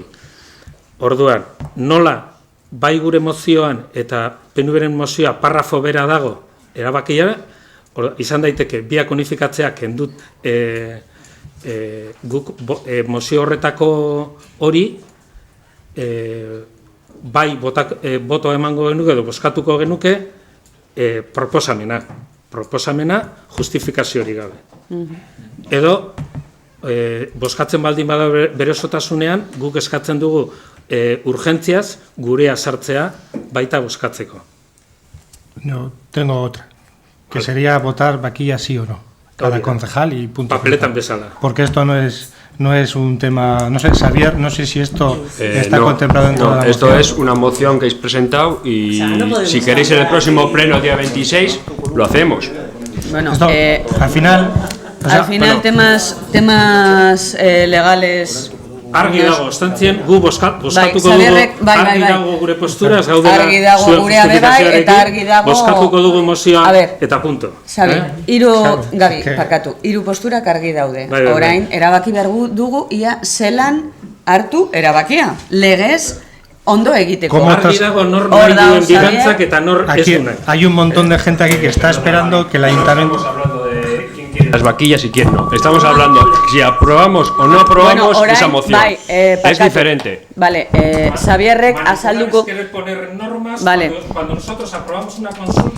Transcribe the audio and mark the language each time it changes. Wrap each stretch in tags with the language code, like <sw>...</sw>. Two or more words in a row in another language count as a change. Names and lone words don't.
<eu>Orduan, nola bai gure mozioan eta PNVren mozioa parrafo bera dago erabakia, izan daiteke biak unifikatzea kendut guk mozio horretako hori bai boto emango genuke edo bozkatuko genuke proposamena justifikaziorik gabe. Edo bozkatzen baldin bada bere osotasunean guk eskatzen dugu urgentziaz gurea sartzea baita bozkatzeko.</eu> <es>No, tengo otra, que sería votar vaquilla sí o no, cada concejal y punto.</es> <eu>Papeletan bezala.</eu> <es>Porque esto no es un tema, no sé, Xavier, no sé si esto está contemplado en toda la moción. Esto es una moción que habéis presentado y si queréis en el próximo pleno, día 26, lo hacemos. Bueno, esto, al final... temas legales...</es> <eu>Argi dago, estantzien gu bozkatuko dugu, argi dago gure postura, ez gaudela zuen justifikazioarekin, bozkatuko dugu mozioa eta punto. Gabi, parkatu, hiru posturak argi daude. Orain, erabaki behar dugu, ia zelan hartu erabakia. Legez, ondo egiteko. Argi dago nor nahi duen bigantzak eta nor ez duen.</eu> <es>Hay un montón de gente aquí que está esperando que el ayuntamiento... Las vaquillas y quién no. Estamos hablando si aprobamos o no aprobamos esa moción. Es diferente.</es> <eu>Vale, Xavierrek azalduko...</eu> <es>Querer poner normas cuando nosotros aprobamos una consulta</es>